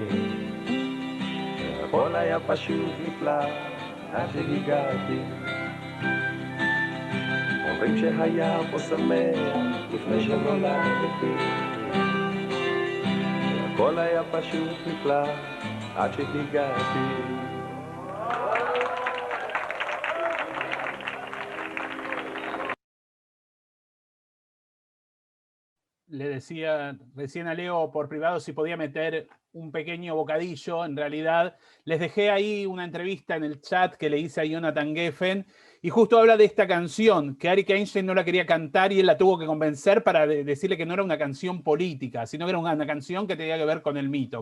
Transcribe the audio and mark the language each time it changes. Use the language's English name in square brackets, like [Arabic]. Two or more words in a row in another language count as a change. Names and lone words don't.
[Hebrew] הכל היה פשוט נפלא עד שהגעתי. אומרים שהיה פה שמח לפני שנולדתי, הכל היה פשוט נפלא עד שהגעתי. [Spanish] Le decía recién a Leo por privado si podía meter un pequeño bocadillo. En realidad, les dejé ahí una entrevista en el chat que le hice a Jonathan Geffen, y justo habla de esta canción, que Arik Einstein no la quería cantar y él la tuvo que convencer para decirle que no era una canción política, sino que era una canción que tenía que ver con el mito.